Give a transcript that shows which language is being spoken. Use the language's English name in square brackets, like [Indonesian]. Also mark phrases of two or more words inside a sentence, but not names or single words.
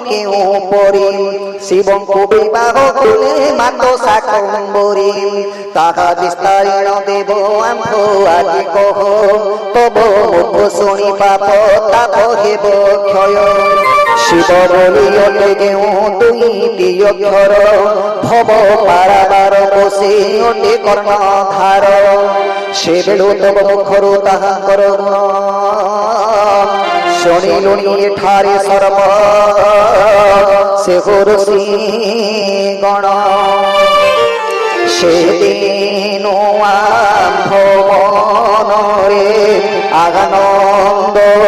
[Odia] କେଉ ପରି ଶିବଙ୍କୁ ବିବାହ କଲେ ମାତ ଶାକମ୍ଭରୀ ତାହା ବିସ୍ତାରିଣ ଦେବ ଆମ୍ଭ ଆଦି କହ ତବ ମୁଖ ଶୁଣୀ ପାପ ତାପ ହେବ କ୍ଷୟ ଶିବ ବୋଲିଲେ କେଉ ଦୁଇଟି ଅକ୍ଷର ଭବ ପାରାବାର ବସେ ଅଟେ କର୍ଣ୍ଣଧାର ସେ ବେଳୁ ତବ ମୁଖରୁ ତାହାକର ଗୁଣ ଶୁଣିଲୁନି ଏଠାରେ ସର୍ବ ସେ ଋଷି ଗଣ ସେ ଦିନୁ ଆମ୍ଭ ମନରେ ଆନନ୍ଦ